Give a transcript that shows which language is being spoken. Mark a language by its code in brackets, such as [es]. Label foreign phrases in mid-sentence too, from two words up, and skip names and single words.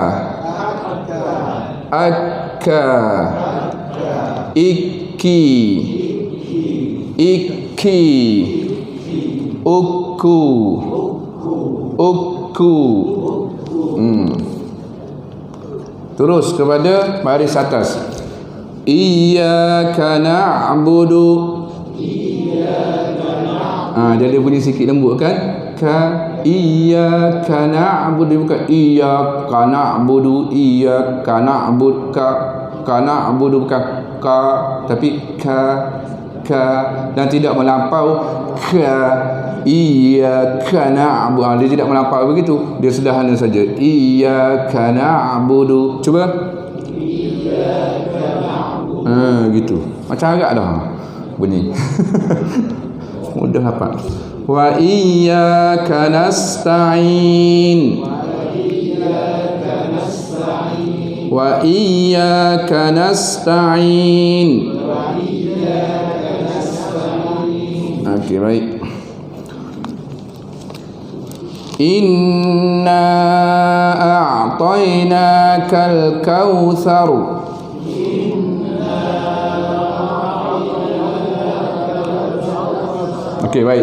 [ms] Akka. Iki. Uku. Terus kepada baris atas. [ar] إياك نعبد. [ms] Dia ada bunyi sikit lembut kan? [ar] إياك نعبد, bukan إياك نعبد، إياك نعبد، ك نعبد, [ms] bukan ka, tapi ka, [ar] dan tidak melampau إياك نعبد. [ms] Dia tidak melampau begitu, dia sederhana saja. [ar] إياك نعبد. Cuba. إياك نعبد. [ms] Gitu. Macam agak dah bunyi. Mudah hafal. [ar] وإياك نستعين. وإياك نستعين. [ms] Okey, baik. [ar] إنا أعطيناك الكوثر. [ms] Okey, baik.